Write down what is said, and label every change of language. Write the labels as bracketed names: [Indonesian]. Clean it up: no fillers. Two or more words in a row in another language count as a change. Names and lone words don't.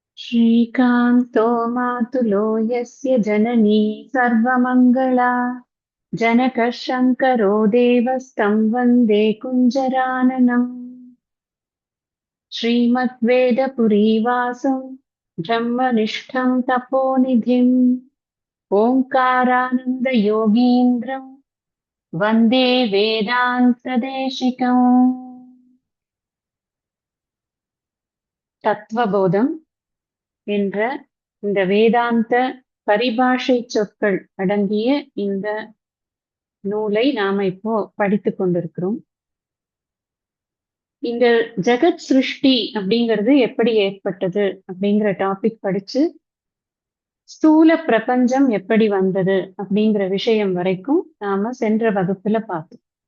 [Sanskrit] श्रीकान्तो मातुलो यस्य जननी सर्वमङ्गला जनकः शङ्करो देवस्तं वन्दे कुञ्जराननम् श्रीमद्वेदपुरीवासं ब्रह्मनिष्ठं तपोनिधिम् ओङ्कारानन्दयोगीन्द्रं वन्दे वेदान्तदेशिकम् [Tamil] தத்துவபோதம் என்ற இந்த வேதாந்த பரிபாஷை சொற்கள் அடங்கிய இந்த நூலை நாம இப்போ படித்துக் கொண்டிருக்கிறோம். இந்த ஜெகத் சிருஷ்டி அப்படிங்கிறது எப்படி ஏற்பட்டது அப்படிங்கிற டாபிக் படிச்சு ஸ்தூல பிரபஞ்சம் எப்படி வந்தது அப்படிங்கிற விஷயம் வரைக்கும் நாம சென்ற வகுப்புல பார்த்தோம்.